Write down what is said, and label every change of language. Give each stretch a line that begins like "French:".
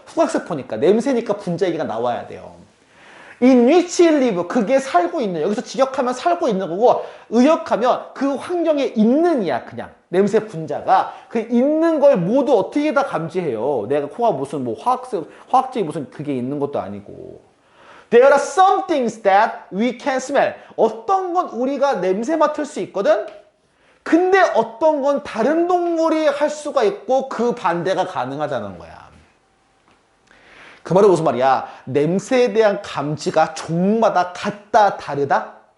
Korean: 후각세포니까, 냄새니까 분자 얘기가 나와야 돼요.
English: in which live,
Korean: 그게 살고 있는, 여기서 직역하면 살고 있는 거고, 의역하면 그 환경에 있는 이야, 그냥. 냄새 분자가. 그 있는 걸 모두 어떻게 다 감지해요. 내가 코가 무슨 뭐 화학적인 무슨 그게 있는 것도 아니고.
English: There are some things that we can smell.
Korean: 어떤 건 우리가 냄새 맡을 수 있거든? 근데 어떤 건 다른 동물이 할 수가 있고 그 반대가 가능하다는 거야. 그 말은 무슨 말이야? 냄새에 대한 감지가 종마다 같다, 다르다?